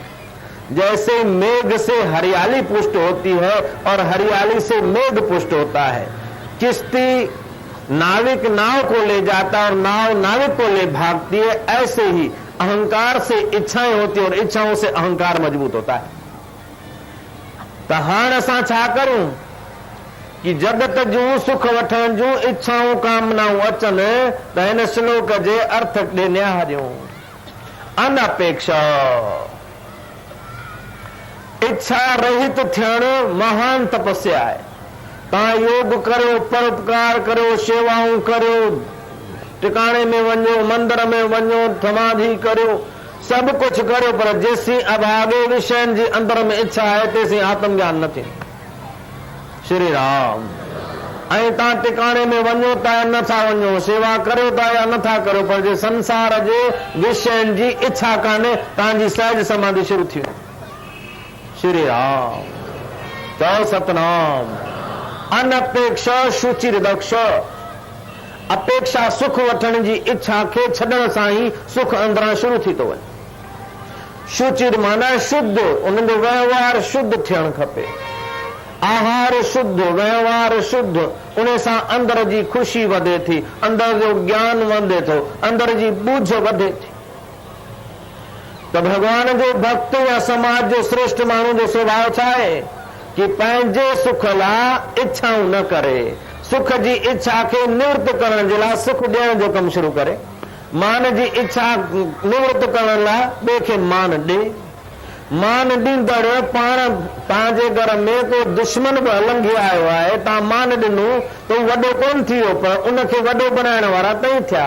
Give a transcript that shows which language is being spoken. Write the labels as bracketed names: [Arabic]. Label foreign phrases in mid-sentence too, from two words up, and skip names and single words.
[Hindi] जैसे मेघ से हरियाली पुष्ट होती है और हरियाली से मेघ पुष्ट होता है। किश्ती नाविक नाव को ले जाता और नाव नाविक को ले भागती है, ऐसे ही अहंकार से इच्छाएं होती है और इच्छाओं से अहंकार मजबूत होता है। [Sindhi] तो हाण असां छा करूं कि जगत जूं सुख वठण जूं इच्छाऊं कामनाऊं अचनि त हिन श्लोक जे अर्थ ॾे निहारियूं। अनपेक्ष इच्छा रहित थियण महान तपस्या है। तव्हां योग करियो, परोपकार करियो, शेवाऊं करियो, टिकाणे में वञो, मंदिर में वञो, समाधि करियो, सब कुछ करियो, पर जेसीं अभागे विषयनि जी अंदर में इच्छा है तेसीं आत्मज्ञान न थींदो। श्री राम। ऐं तव्हां टिकाणे में वञो था या नथा वञो, सेवा करियो था या नथा करियो, पर जे संसार जे विषयनि जी इच्छा कान्हे तव्हांजी सहज समाधि शुरू थी वञे। श्री राम। चओ सतनाम। [Sanskrit] अनपेक्ष शुचिर दक्ष। [Sindhi] अपेक्षा सुख वठण जी इच्छा खे छॾण सां ई सुख अंदरां शुरू थी थो वञे। शुचिर माना शुद्ध, उन जो व्यवहार शुद्ध थियणु खपे। आहार शुद्ध, व्यवहार शुद्ध, उन सां अंदर जी ख़ुशी वधे थी, अंदर जो ज्ञान वधे थो, अंदर जी बूझ वधे थी। त भगवान जो भक्त या समाज जो श्रेष्ठ माण्हू जो स्वभाव छा आहे कि पंहिंजे सुख लाइ इच्छाऊं न करे, सुख जी इच्छा खे निवृत्त करण जे लाइ सुख ॾियण जो कमु शुरू करे, मान जी इच्छा निवृत्त करण लाइ ॿिए खे मान ॾे। मान ॾींदड़ पाण तव्हांजे घर में को दुश्मन बि लंघी आयो आहे, तव्हां मान ॾिनो त वॾो कोन थी वियो, पर उनखे वॾो बनाइण वारा तई थिया।